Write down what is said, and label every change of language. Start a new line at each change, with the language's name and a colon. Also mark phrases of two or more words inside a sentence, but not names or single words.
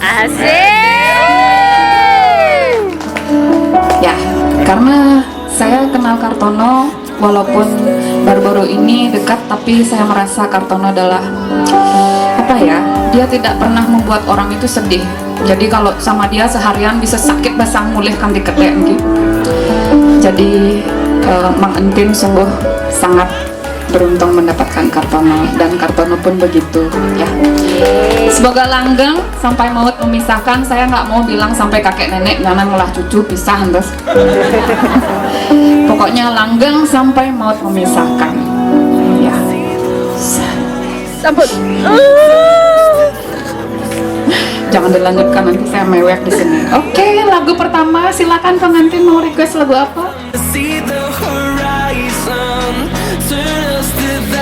Indonesian: Asik. Ya, karena saya kenal Kartono, walaupun baru-baru ini dekat, tapi saya merasa Kartono adalah apa ya? Dia tidak pernah membuat orang itu sedih. Jadi kalau sama dia seharian bisa sakit
Balinese: basang mulih
Indonesian: kan diketek gitu. Jadi Mang Entin sungguh sangat beruntung mendapatkan Kartono, dan Kartono pun begitu ya. Semoga langgeng sampai maut memisahkan. Saya nggak mau bilang sampai kakek nenek nyana ngolah cucu pisah terus. Pokoknya langgeng sampai maut memisahkan ya. Sampun. Jangan dilanjutkan, nanti saya mewek di sini. Oke, lagu pertama silakan pengantin mau request lagu apa?
English: See the horizon, turn us to